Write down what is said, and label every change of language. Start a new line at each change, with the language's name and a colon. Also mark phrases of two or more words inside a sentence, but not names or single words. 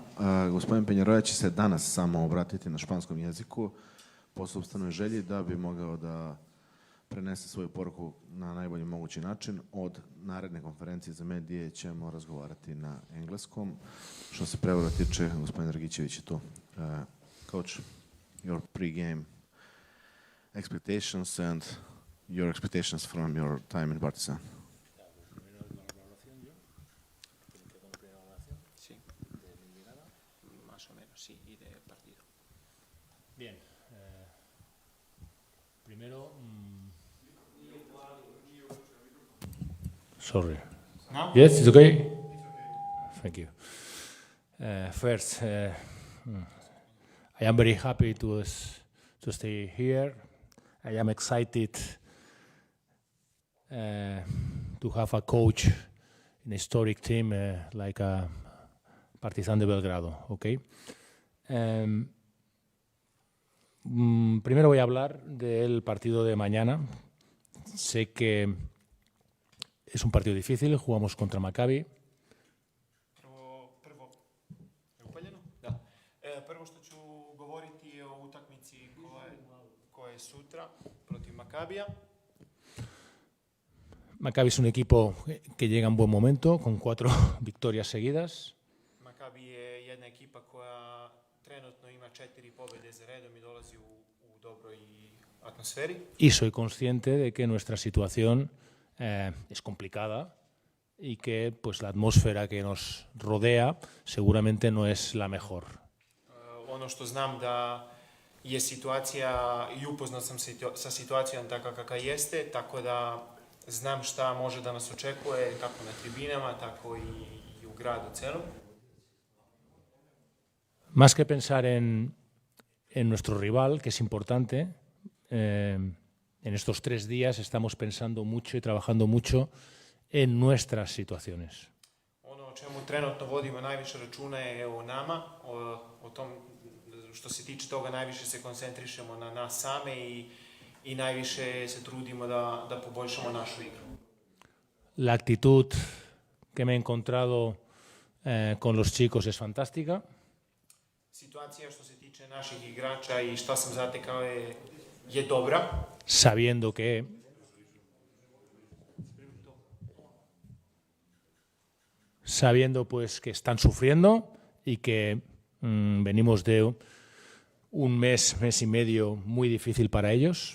Serbian: Gospodin Penjaroja će se danas samo obratiti na španskom jeziku po sopstvenoj želji da bi mogao da prenese svoju poruku na najbolji mogući način. Od naredne konferencije za medije ćemo razgovarati na engleskom. Što se prevoda tiče, gospodin Dragićević je tu.
English: Coach, your pre-game expectations and your expectations from your time in Partizan.
Spanish: Bien. Primero.
English: Sorry.
Spanish: No?
English: Yes, it's okay. Thank you. First, I am very happy to stay here. I am excited to have a coach in a historic team like Partizan de Belgrado. Okay.
Spanish: Primero voy a hablar del partido de mañana. Sé que es un partido difícil, jugamos contra Maccabi.
Serbian: Prvo što ću govoriti o utakmici koja je sutra protiv Makabija.
Spanish: Maccabi es un equipo que llega en buen momento, con 4 victorias seguidas.
Serbian: Makabi je jedna ekipa koja trenutno ima 4 pobjede za redom i dolazi u dobroj atmosferi.
Spanish: Y soy consciente de que nuestra situación es complicada y que pues, la atmósfera que nos rodea seguramente no es la mejor.
Serbian: Ono što znam da je situacija i upoznat sam sa situacijom takva kakva jeste, tako da znam šta može da nas očekuje kako na tribinama, tako i u gradu celom.
Spanish: Más que pensar en nuestro rival, que es importante, en estos 3 días estamos pensando mucho y trabajando mucho en nuestras situaciones.
Serbian: Ono o čemu trenutno vodimo najviše računa je o nama, o tom što se tiče toga najviše se koncentrišemo na nas same i najviše se trudimo da poboljšamo našu igru.
Spanish: La actitud que me he encontrado con los chicos es fantástica.
Serbian: Situacija što se tiče naših igrača i šta sam zatekao je dobra.
Spanish: Sabiendo pues que están sufriendo y que venimos de un mes y medio muy difícil para ellos.